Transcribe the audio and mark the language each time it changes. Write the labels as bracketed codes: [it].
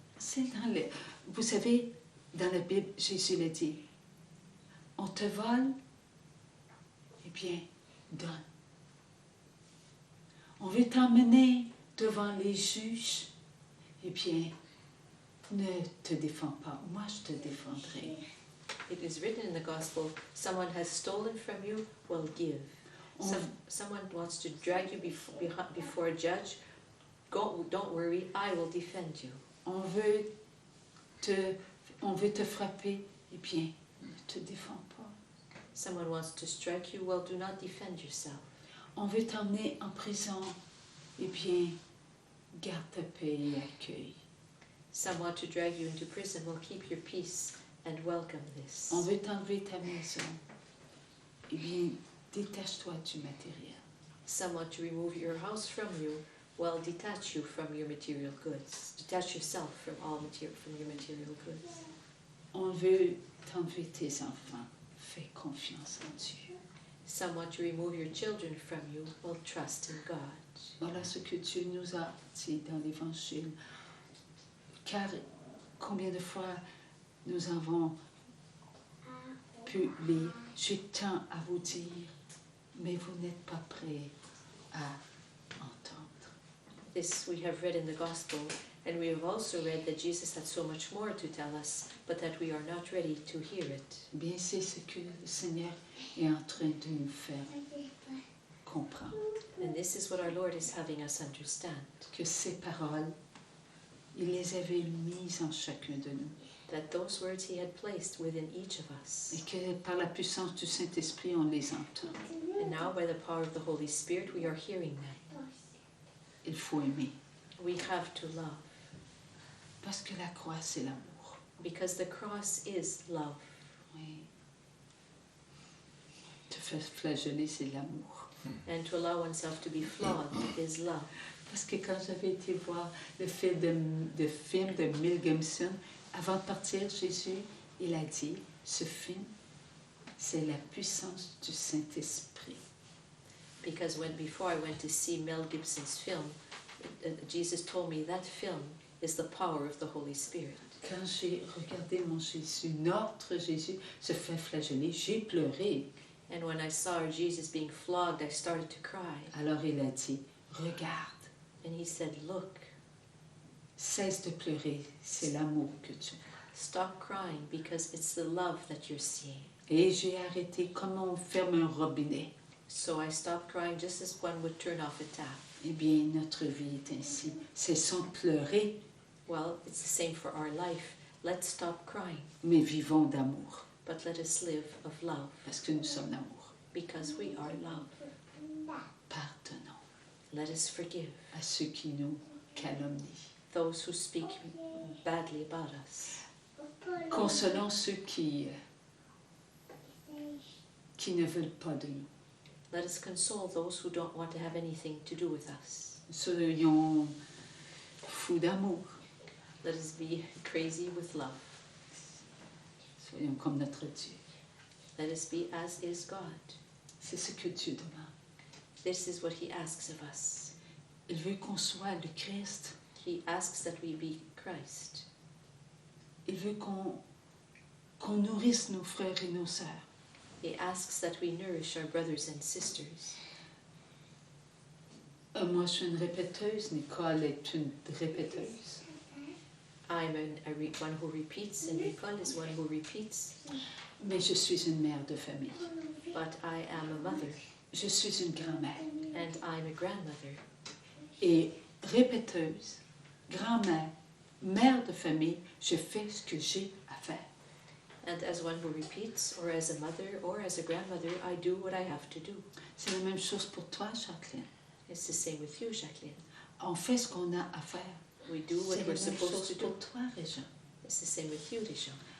[fr] C'est vous savez, dans la Bible, Jésus l'a dit. On te vole, eh bien, donne. On veut t'emmener devant les juges, eh bien, ne te défends pas. Moi, je te défendrai. [en] It is written in the gospel, someone has stolen from you, well give. Someone wants to drag you before a judge, don't worry, I will defend you. [fr] On veut te frapper, eh bien, ne te défends pas. [en] Someone wants to strike you, well do not defend yourself. [fr] On veut t'emmener en prison, eh bien, garde ta paix et accueille. [en] Some want to drag you into prison, well keep your peace and welcome this. [fr] On veut t'enlever ta maison, eh bien, détache-toi du matériel. [en] Some want to remove your house from you, well detach you from your material goods. Detach yourself from your material goods. [fr] On veut t'enlever tes enfants, fais confiance en Dieu. [en] Some want to remove your children from you, well trust in God. [fr] Voilà ce que Dieu nous a dit dans l'Évangile. Car combien de fois nous avons pu lire, j'ai tant à vous dire, mais vous n'êtes pas prêts à entendre. [en] This we have read in the Gospel, and we have also read that Jesus had so much more to tell us, but that we are not ready to hear it. [fr] Bien, c'est ce que le Seigneur est en train de nous faire comprendre. [en] And this is what our Lord is having us understand. [fr] Que ces paroles, il les avait mises en chacun de nous. [en] That those words he had placed within each of us. [fr] Et que par la puissance du Saint-Esprit, on les entend. [en] And now by the power of the Holy Spirit we are hearing them. [fr] Il faut aimer. [en] We have to love. [fr] Parce que la croix, c'est l'amour. [en] Because the cross is love. [fr] Oui. Te faire flageller, c'est l'amour. [en] And to allow oneself to be flogged is love. [fr] Parce que quand j'avais été voir le film de Mel Gibson, avant de partir, Jésus, il a dit, ce film, c'est la puissance du Saint-Esprit. [en] Because before I went to see Mel Gibson's film, Jesus told me that film is the power of the Holy Spirit. [fr] Quand j'ai regardé mon Jésus, notre Jésus, se faire flageller, j'ai pleuré. [en] And when I saw Jesus being flogged, I started to cry. [fr] Alors il a dit, regarde, [en] And he said, look, [fr] cesse de pleurer, c'est l'amour que tu vois. [en] stop crying because it's the love that you're seeing. [fr] Et j'ai arrêté comme on ferme un robinet. [en] So I stopped crying just as one would turn off a tap. [fr] Eh bien, notre vie est ainsi. Cessons de pleurer, [en] Well, it's the same for our life. Let's stop crying, [fr] mais vivons d'amour, [en] but let us live of love [fr] parce que nous sommes l'amour. [en] because we are love. [fr] Pardonnons [en] Let us forgive [fr] à ceux qui nous calomnient. [en] those who speak badly about us. [fr] Consolons ceux qui ne veulent pas de nous. [en] Let us console those who don't want to have anything to do with us. [fr] Soyons fous d'amour. [en] Let us be crazy with love. [fr] Soyons comme notre Dieu. [en] Let us be as is God. [fr] C'est ce que Dieu demande. [en] This is what he asks of us. [fr] Il veut qu'on soit le Christ. [en] He asks that we be Christ. [fr] Il veut qu'on nourrisse nos frères et nos sœurs. [en] He asks that we nourish our brothers and sisters. [fr] Moi, je suis une répéteuse. Nicole est une répéteuse. [en] I'm one who repeats, and Nicole is one who repeats. [fr] Mais je suis une mère de famille. [en] But I am a mother, [fr] Je suis une grand-mère. [en] and I'm a grandmother. [fr] Et répéteuse, grand-mère, mère de famille, je fais ce que j'ai à faire. [en] And as one who repeats, or as a mother, or as a grandmother, I do what I have to do. [fr] C'est la même chose pour toi, Jacqueline. [en] It's the same with you, Jacqueline. [fr] On fait ce qu'on a à faire. [en] We do what [fr] C'est la [en] we're [fr] même [en] supposed [fr] chose [en] to do. [fr] pour toi, Régent. [en] It's the same with you, Dejan.